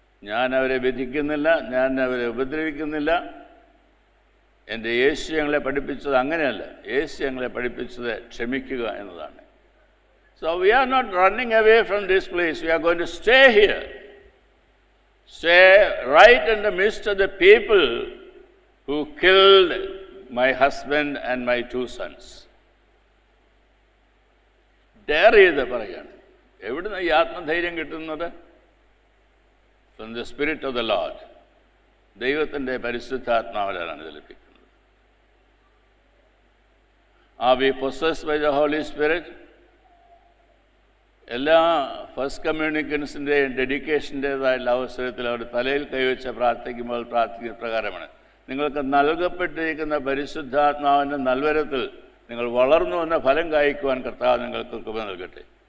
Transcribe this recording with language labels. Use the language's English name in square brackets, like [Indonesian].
[Malayalam] ഞാൻ അവരെ വിധിക്കുന്നില്ല, ഞാൻ അവരെ ഉപദ്രവിക്കുന്നില്ല. എൻ്റെ യേശു ഞങ്ങളെ പഠിപ്പിച്ചത് അങ്ങനെയല്ല. യേശു ഞങ്ങളെ പഠിപ്പിച്ചത് ക്ഷമിക്കുക എന്നതാണ്. [English] So we are not running away from this place. We are going to stay here. Stay right in the midst of the people who killed my husband and my 2 sons. [Malayalam] Dare ചെയ്ത് പറയുകയാണ്. എവിടുന്ന് ഈ ആത്മധൈര്യം കിട്ടുന്നത്? [English] From the Spirit of the Lord. [Malayalam] ദൈവത്തിൻ്റെ പരിശുദ്ധാത്മാവിലാണ് ഇത് ലഭിക്കുന്നത്. [English] Are we possessed by the Holy Spirit? [Malayalam] എല്ലാ ഫസ്റ്റ് കമ്മ്യൂണിക്കൻസിൻ്റെയും ഡെഡിക്കേഷൻ്റേതായുള്ള അവസരത്തിൽ അവർ തലയിൽ കൈവച്ച് പ്രാർത്ഥിക്കുമ്പോൾ പ്രാർത്ഥിക്കുന്ന പ്രകാരമാണ്, നിങ്ങൾക്ക് നൽകപ്പെട്ടിരിക്കുന്ന പരിശുദ്ധാത്മാവിൻ്റെ നൽവരത്തിൽ നിങ്ങൾ വളർന്നു വന്ന ഫലം കായ്ക്കുവാൻ കർത്താവ് നിങ്ങൾക്ക് കൃപ നൽകട്ടെ.